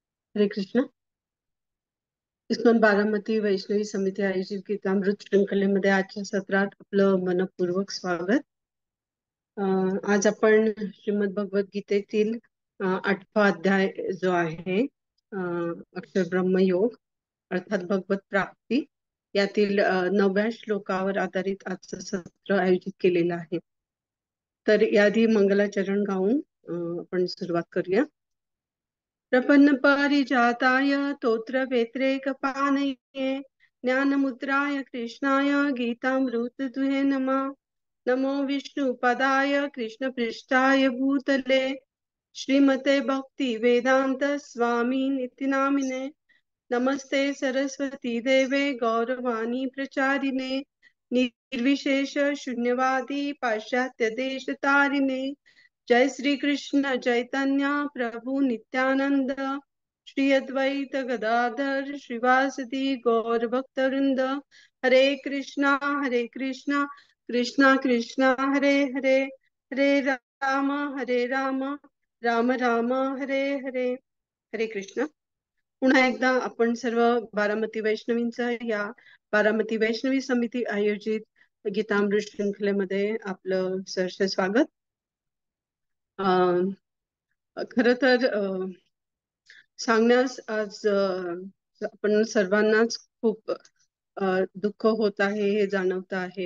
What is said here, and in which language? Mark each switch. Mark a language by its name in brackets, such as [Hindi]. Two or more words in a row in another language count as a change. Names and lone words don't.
[Marathi] हरे कृष्ण. इस्कॉन बारामती वैष्णवी समिती आयोजित गीतामृत श्रृंखलेमध्ये आजच्या सत्रात आपलं मनपूर्वक स्वागत. आज आपण श्रीमद भगवत गीतेतील 8वा अध्याय जो आहे अक्षर ब्रह्मयोग अर्थात भगवत प्राप्ती यातील 9व्या श्लोकावर आधारित आजचं सत्र आयोजित केलेलं आहे. तर याआधी मंगलाचरण गाऊन आपण सुरुवात करूया. [Sanskrit] प्रपन्न पारिजाताय तोत्र व्यतिरेकपानये ज्ञानमुद्राय कृष्णाय गीतामृत दुहे नमः. नमो विष्णुपदाय कृष्णपृष्ठाय भूतले श्रीमते भक्ति वेदांत स्वामी नित्य नामिने. नमस्ते सरस्वती देवे गौरवाणी प्रचारिणे निर्विशेष शून्यवादी पाश्चात्य देश तारिणे. जय श्री कृष्ण चैतन्य प्रभु नित्यानंद श्री अद्वैत गदाधर श्रीवासदि गौर भक्तवृंद. हरे कृष्णा कृष्णा कृष्णा हरे हरे हरे राम राम राम हरे हरे. [Marathi] हरे कृष्ण. पुन्हा एकदा आपण सर्व बारामती वैष्णवींचा या बारामती वैष्णवी समिती आयोजित गीतामृत श्रृंखलेमध्ये आपलं सहर्ष स्वागत. खर तर सांगण्यास आज आपण सर्वांनाच खूप दुःख होत आहे हे जाणवत आहे.